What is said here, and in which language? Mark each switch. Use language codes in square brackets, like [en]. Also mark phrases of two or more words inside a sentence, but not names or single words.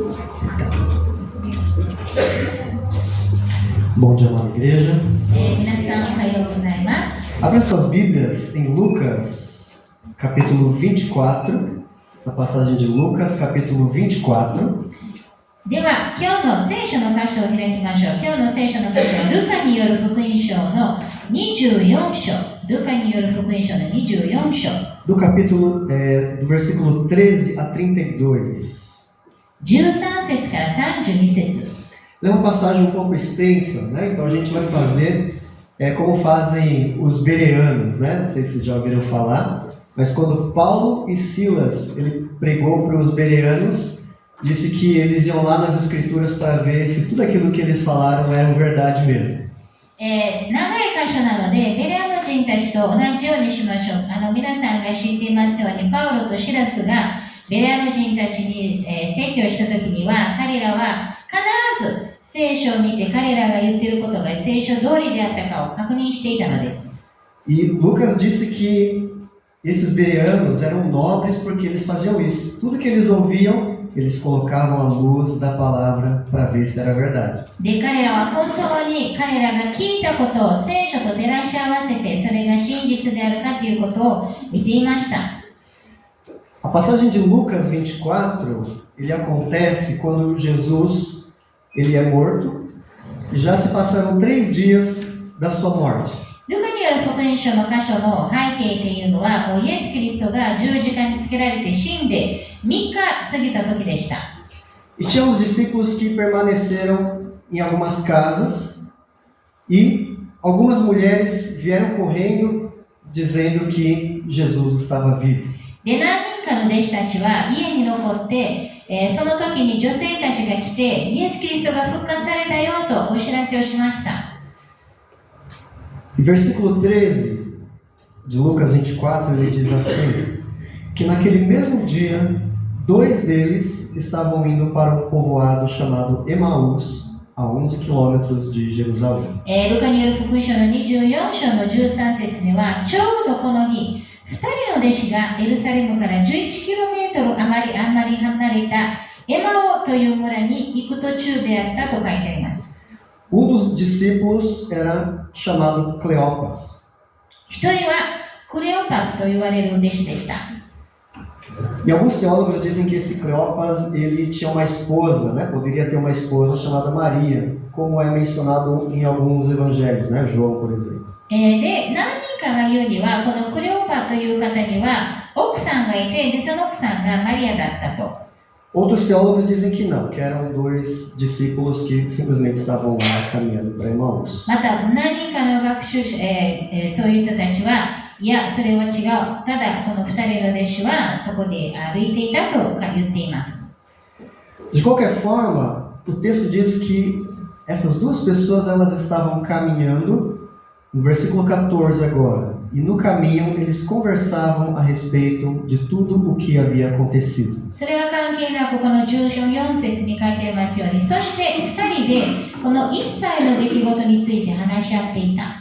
[pt] Bom dia, amada igreja. [ja] 皆さんおはようございます。 [pt] Abra suas Bíblias em Lucas, capítulo 24, na passagem de Lucas, capítulo 24. [ja] では、今日の聖書の箇所を開きましょう。今日の聖書の箇所はルカによる福音書の24章。ルカによる福音書の24章。 [pt] Do capítulo, do versículo 13 a 32. [ja] 13 節から32節。 [pt] É uma passagem um pouco extensa, né? Então a gente vai fazer como fazem os bereanos, né? Não sei se vocês já ouviram falar, mas quando Paulo e Silas ele pregou para os bereanos, disse que eles iam lá nas escrituras para ver se tudo aquilo que eles falaram era verdade mesmo. [ja] 長い箇所なので、ベレアの人たちと同じようにしましょう。皆さんが知っていますように、パウロとシラスがベレアの人たちに説教したときには、彼らは必ず聖書を見て彼らが言っていることが聖書通りであったかを確認していたのです。 [pt] E Lucas disse que esses bereanos eram nobres porque eles faziam isso. Tudo que eles ouviam, eles colocavam a luz da palavra para ver se era verdade. [ja] で、彼らは本当に彼らが聞いたことを聖書と照らし合わせて、それが真実であるかということを見ていました。 [pt] A passagem de Lucas 24, ele acontece quando Jesus ele é morto e já se passaram 3 dias da sua morte. [ja] ルカによる福音書の箇所の背景というのは、イエス・キリストが十字架につけられて死んで3日過ぎた時でした。 [pt] E tinha os discípulos que permaneceram em algumas casas e algumas mulheres vieram correndo dizendo que Jesus estava vivo. [ja] で、何人かの弟子たちは家に残って、その時に女性たちが来て、イエス・キリストが復活されたよとお知らせをしました。 [pt] E versículo 13 de Lucas 24, ele diz assim, que naquele mesmo dia, 2 deles estavam indo para um povoado chamado Emaús, a 11 quilômetros de Jerusalém. [ja] ルカによる福音書の24章の13節には、ちょうどこの日、2人の弟子がエルサレムから 11km あまり離れたエマオという村に行く途中であったと書いてあります。 [pt] dos discípulos era chamado Cleopas. [ja] 一人はクレオパスと言われる弟子でした。 [pt] E alguns teólogos dizem que esse Cleopas ele tinha uma esposa, né? Poderia ter uma esposa chamada Maria, como é mencionado em alguns evangelhos, né? João, por exemplo. [ja] で、何人かが言うには、このクレオパという方には奥さんがいて、でその奥さんがマリアだったと。 [pt] Outros teólogos dizem que não, que eram 2 discípulos que simplesmente estavam lá caminhando para Emaús. [ja] また、何人かの学習者、そういう人たちは、いや、それは違う。ただ、この2人の弟子はそこで歩いていたと言っています。 [pt] De qualquer forma, o texto diz que essas 2 pessoas elas estavam caminhando, no versículo 14 agora, e no caminho eles conversavam a respeito de tudo o que havia acontecido. [ja] それは関係なく、この14節に書いてありますように、そして2人でこの一切の出来事について話し合っていた。